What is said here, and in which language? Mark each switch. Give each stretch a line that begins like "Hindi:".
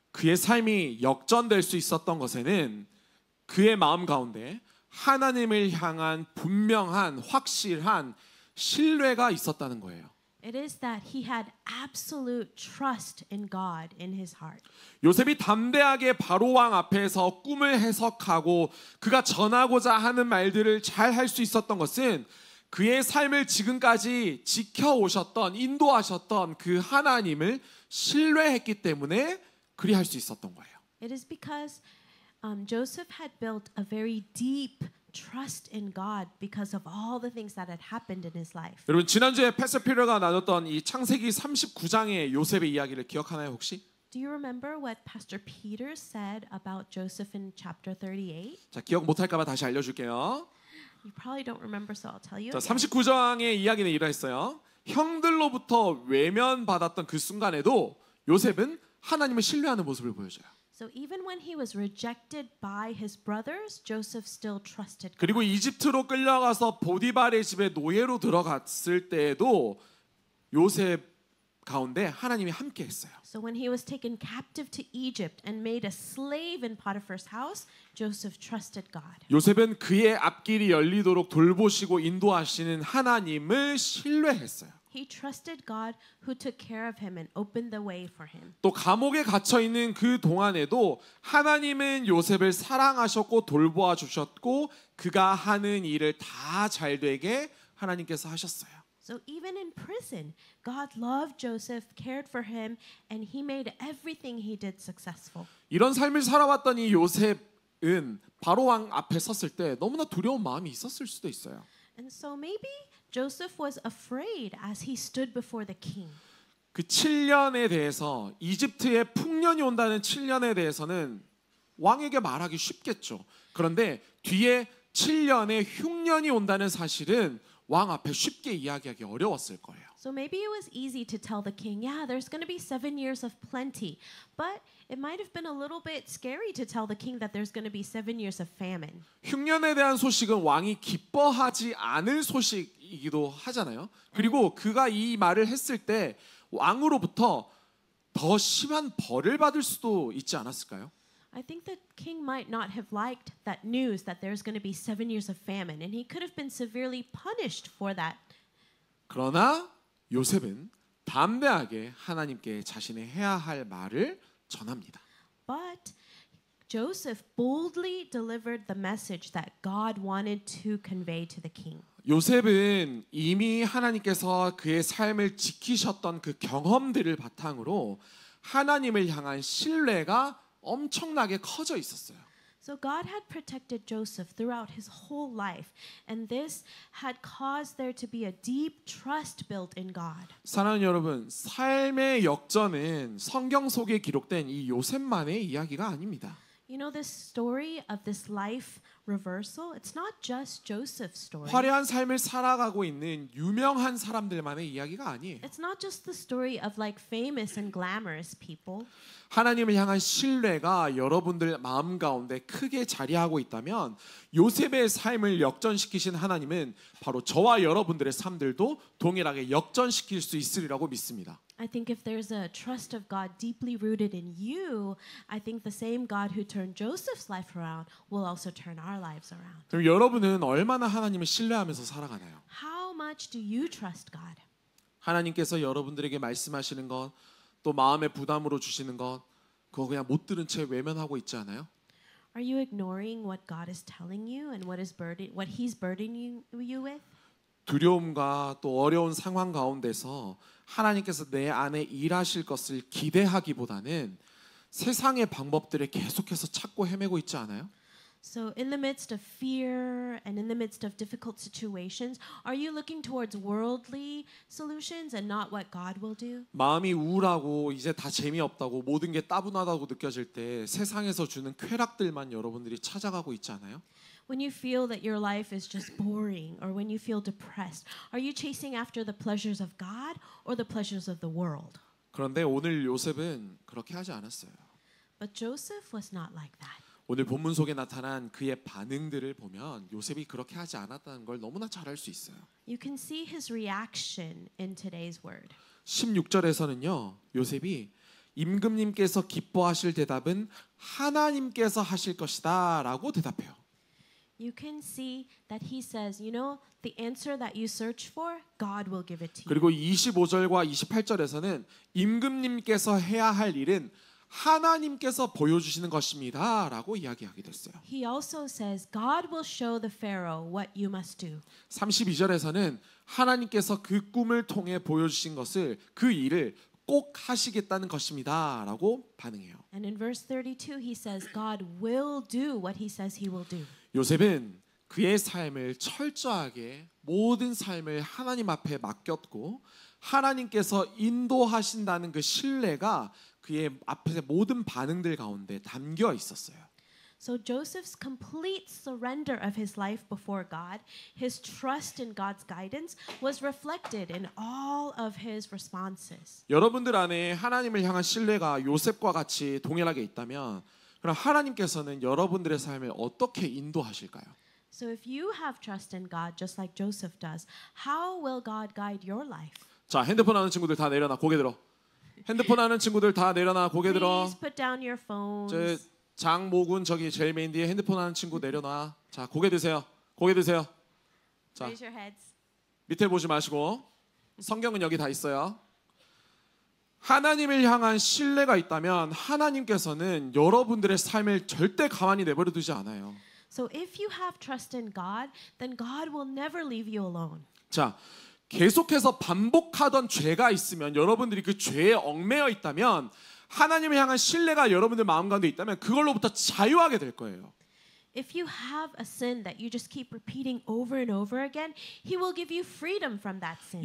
Korean: 그의 삶이 역전될 수 있었던 것에는 그의 마음 가운데 하나님을 향한 분명한 확실한 신뢰가 있었다는 거예요.
English: It is that he had absolute trust in God in his heart.
Korean: 요셉이 담대하게 바로 왕 앞에서 꿈을 해석하고 그가 전하고자 하는 말들을 잘 할 수 있었던 것은 그의 삶을 지금까지 지켜오셨던 인도하셨던 그 하나님을 신뢰했기 때문에 그리할 수 있었던 거예요.
English: It is because Joseph had built a very deep trust in God because of all the things that had happened in his life.
Korean: 여러분 지난주에 패스 피터가 나눴던 이 창세기 39장의 요셉의 이야기를 기억하나요 혹시?
English: Do you remember what Pastor Peter said about Joseph in chapter 38?
Korean: 자 기억 못할까 봐 다시 알려줄게요.
English: You probably don't remember, so I'll tell you.
Korean: 자 39장의 이야기는 이러했어요. 형들로부터 외면받았던 그 순간에도 요셉은 하나님을 신뢰하는 모습을 보여줘요.
English: So even when he was rejected by his brothers, Joseph still trusted God.
Korean: 그리고 이집트로 끌려가서 보디발의 집에 노예로 들어갔을 때에도 요셉 가운데 하나님이 함께 했어요.
English: So when he was taken captive to Egypt and made a slave in Potiphar's house, Joseph trusted God.
Korean: 요셉은 그의 앞길이 열리도록 돌보시고 인도하시는 하나님을 신뢰했어요.
English: He trusted God who took care of him and opened the way for him.
Korean: 또 감옥에 갇혀 있는 그 동안에도 하나님은 요셉을 사랑하셨고 돌보아 주셨고 그가 하는 일을 다 잘되게 하나님께서 하셨어요.
English: So even in prison, God loved Joseph, cared for him, and he made everything he did successful.
Korean: 이런 삶을 살아왔던 이 요셉은 바로 왕 앞에 섰을 때 너무나 두려운 마음이 있었을 수도 있어요.
English: And so maybe Joseph was afraid as he stood before the king.
Korean: 그 7년에 대해서 이집트에 풍년이 온다는 7년에 대해서는 왕에게 말하기 쉽겠죠. 그런데 뒤에 7년의 흉년이 온다는 사실은 왕 앞에 쉽게 이야기하기 어려웠을 거예요.
English: So maybe it was easy to tell the king, yeah, there's going to be 7 years of plenty. But it might have been a little bit scary to tell the king that there's going to be 7 years of famine.
Korean: 흉년에 대한 소식은 왕이 기뻐하지 않을 소식이기도 하잖아요. 그리고 그가 이 말을 했을 때 왕으로부터 더 심한 벌을 받을 수도 있지 않았을까요?
English: I think the king might not have liked that news that there's going to be 7 years of famine, and he could have been severely punished for that.
Korean: 그러나 요셉은 담대하게 하나님께 자신의 해야 할 말을 전합니다.
English: But Joseph boldly delivered the message that God wanted to convey to the king.
Korean: 요셉은 이미 하나님께서 그의 삶을 지키셨던 그 경험들을 바탕으로 하나님을 향한 신뢰가 엄청나게 커져 있었어요.
English: So God had protected Joseph throughout his whole life, and this had caused there to be a deep trust built in God.
Korean: 사랑하는 여러분, 삶의 역전은 성경 속에 기록된 이 요셉만의 이야기가 아닙니다.
English: You know, this story of this life reversal, it's not just Joseph's story.
Korean: 화려한 삶을 살아가고 있는 유명한 사람들만의 이야기가 아니에요.
English: It's not just the story of like famous and glamorous people.
Korean: 하나님을 향한 신뢰가 여러분들 마음 가운데 크게 자리하고 있다면 요셉의 삶을 역전시키신 하나님은 바로 저와 여러분들의 삶들도 동일하게 역전시킬 수 있으리라고 믿습니다.
English: I think if there's a trust of God deeply rooted in you, I think the same God who turned Joseph's life around will also turn our lives around.
Korean: 그럼 여러분은 얼마나 하나님을 신뢰하면서 살아가나요?
English: How much do you trust God?
Korean: 하나님께서 여러분들에게 말씀하시는 것, 또 마음의 부담으로 주시는 것, 그거 그냥 못 들은 채 외면하고 있지 않아요?
English: Are you ignoring what God is telling you and what He's burdening you with?
Korean: 두려움과 또 어려운 상황 가운데서 하나님께서 내 안에 일하실 것을 기대하기보다는 세상의 방법들을 계속해서 찾고 헤매고 있지 않아요?
English: So in the midst of fear and in the midst of difficult situations, are you looking towards worldly solutions and not what God will do?
Korean: 마음이 우울하고 이제 다 재미없다고 모든 게 따분하다고 느껴질 때 세상에서 주는 쾌락들만 여러분들이 찾아가고 있지 않아요?
English: When you feel that your life is just boring or when you feel depressed, are you chasing after the pleasures of God or the pleasures of the world?
Korean: 그런데 오늘 요셉은 그렇게 하지 않았어요.
English: But Joseph was not like that.
Korean: 오늘 본문 속에 나타난 그의 반응들을 보면 요셉이 그렇게 하지 않았다는 걸 너무나 잘 알 수 있어요.
English: You can see his reaction in today's word.
Korean: 16절에서는요. 요셉이 임금님께서 기뻐하실 대답은 하나님께서 하실 것이다 라고 대답해요.
English: You can see that he says, you know, the answer that you search for, God will give it to you.
Korean: 그리고 25절과 28절에서는 임금님께서 해야 할 일은 하나님께서 보여주시는 것입니다 라고 이야기하게 됐어요.
English: He also says, God will show the Pharaoh what you must do.
Korean: 32절에서는 하나님께서 그 꿈을 통해 보여주신 것을 그 일을 꼭 하시겠다는 것입니다 라고 반응해요.
English: And in verse 32, he says, God will do what he says he will do.
Korean: 요셉은 그의 삶을 철저하게 모든 삶을 하나님 앞에 맡겼고 하나님께서 인도하신다는 그 신뢰가 그의 앞에 모든 반응들 가운데 담겨 있었어요.
English: So Joseph's complete surrender of his life before God, his trust in God's guidance was reflected in all of his responses.
Korean: 여러분들 안에 하나님을 향한 신뢰가 요셉과 같이 동일하게 있다면 그럼 하나님께서는 여러분들의 삶을 어떻게 인도하실까요?
English: So if you have trust in God just like Joseph does, how will God guide your life?
Korean: 자, 핸드폰 하는 친구들 다 내려놔. 고개 들어. 핸드폰 하는 친구들 다 내려놔. 고개 들어.
English: Please put down your phones.
Korean: 저 장모군 저기 제일 메인 뒤에 핸드폰 하는 친구 내려놔. 자, 고개 드세요. 고개 드세요. 자,
English: Raise your heads.
Korean: 밑에 보지 마시고 성경은 여기 다 있어요. 하나님을 향한 신뢰가 있다면 하나님께서는 여러분들의 삶을 절대 가만히 내버려 두지 않아요.
English: So if you have trust in God, then God will never leave you alone.
Korean: 자, 계속해서 반복하던 죄가 있으면 여러분들이 그 죄에 얽매여 있다면 하나님을 향한 신뢰가 여러분들 마음 가운데 있다면 그걸로부터 자유하게 될 거예요.
English: If you have a sin that you just keep repeating over and over again, He will give you freedom from that sin.